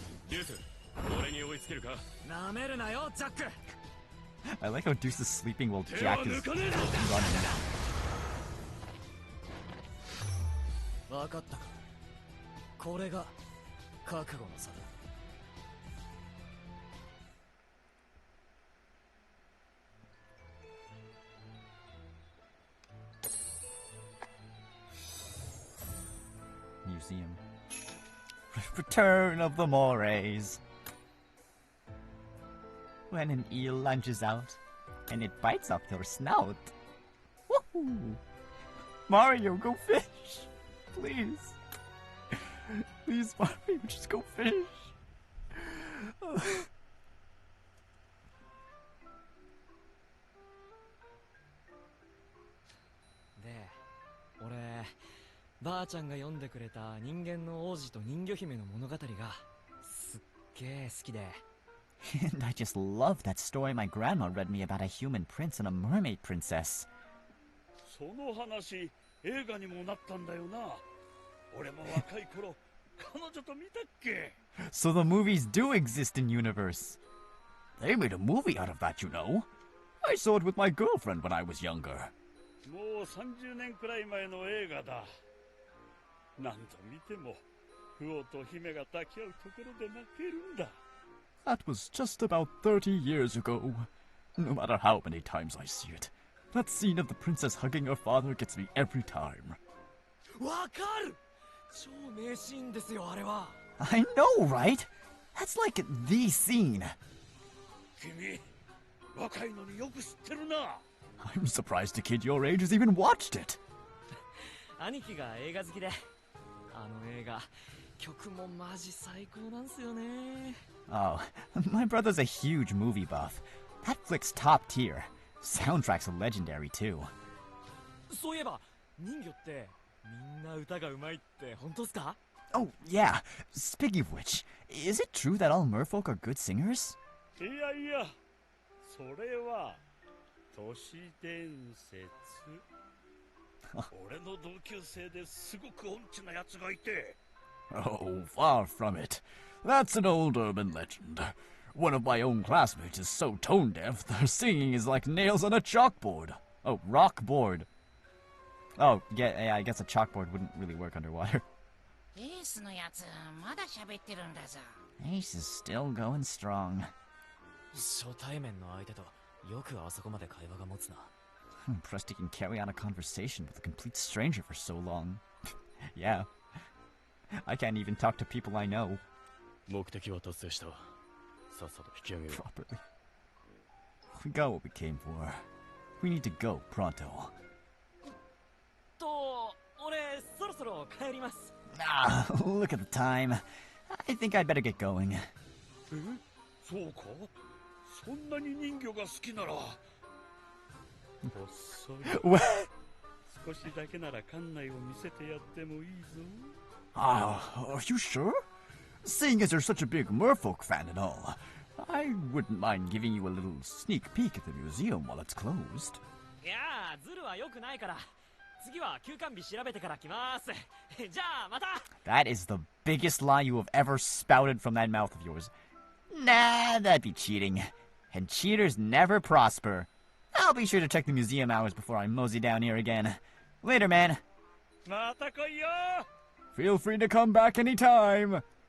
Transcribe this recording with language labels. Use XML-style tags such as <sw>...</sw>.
<ja>デュース、俺に追いつけるか？なめるなよ、ジャック。</ja> <en>I like how Deuce is sleeping while</en> <ja>手</ja> <en>Jack</en> <ja>は</ja> <en>is</en> <ja>抜かねえぞ。</ja> <en>running.</en> <ja>分かったか。これが覚悟の差だ。</ja> <en>Museum. Return of the Mores. When an eel lunges out, and it bites off your snout. Woohoo! Mario, go fish! Please. Please, Mario, just go fish.</en> <ja>で、俺、ばあちゃんが読んでくれた人間の王子と人魚姫の物語がすっげえ好きで。</ja> <en>And I just love that story my grandma read me about a human prince and a mermaid princess.</en> <ja>その話映画にもなったんだよな。俺も若い頃彼女と見たっけ。</ja> <en>So the movies do exist in universe. They made a movie out of that, you know. I saw it with my girlfriend when I was younger.</en> <ja>もう30年くらい前の映画だ。何度見てもフオと姫が抱き合うところで泣けるんだ。</ja> <en>That was just about 30 years ago. No matter how many times I see it, that scene of the princess hugging her father gets me every time.</en> <ja>わかる。超名シーンですよあれは。</ja> <en>I know, right? That's like the scene.</en> <ja>君若いのによく知ってるな。</ja> <en>I'm surprised a kid your age has even watched it.</en> <ja>兄貴が映画好きで、あの映画曲もマジ最高なんすよね。</ja> <en>Oh, my brother's a huge movie buff. That flick's top tier. Soundtrack's legendary too.</en> <ja>そういえば人魚ってみんな歌がうまいって本当っすか？</ja> <en>Oh, yeah. Speaking of which, is it true that all merfolk are good singers?</en> <ja>いやいや、それは都市伝説。俺の同級生ですごく音痴なやつがいて。</ja> <en>Oh, far from it. That's an old urban legend. One of my own classmates is so tone deaf, their singing is like nails on a chalkboard. Oh, rock board. Oh, yeah, I guess a chalkboard wouldn't really work underwater.</en> <ja>エースのやつまだ喋ってるんだぞ。</ja> <en>Ace is still going strong.</en> <ja>初対面の相手とよくあそこまで会話が持つな。</ja> <en>I'm impressed he can carry on a conversation with a complete stranger for so long. Yeah. I can't even talk to people I know</en> <ja>目的は達成した。さっさと引き上げよう。</ja> <en>properly. We got what we came for. We need to go pronto.</en> <ja>と、俺そろそろ帰ります。</ja> <en>Ah, look at the time. I think I'd better get going.</en> <ja>え、そうか？そんなに人魚が好きなら。こっそり</ja> <en>What?</en> <ja>少しだけなら館内を見せてやってもいいぞ。</ja> <en>Ah, are you sure? Seeing as you're such a big merfolk fan and all, I wouldn't mind giving you a little sneak peek at the museum while it's closed.</en> <ja>いやー、ズルは良くないから。次は休館日調べてから来ます。じゃあまた。</ja> <en>That is the biggest lie you have ever spouted from that mouth of yours. Nah, that'd be cheating. And cheaters never prosper. I'll be sure to check the museum hours before I mosey down here again. Later, man.</en> <ja>また来いよ。</ja> <en>Feel free to come back anytime.</en>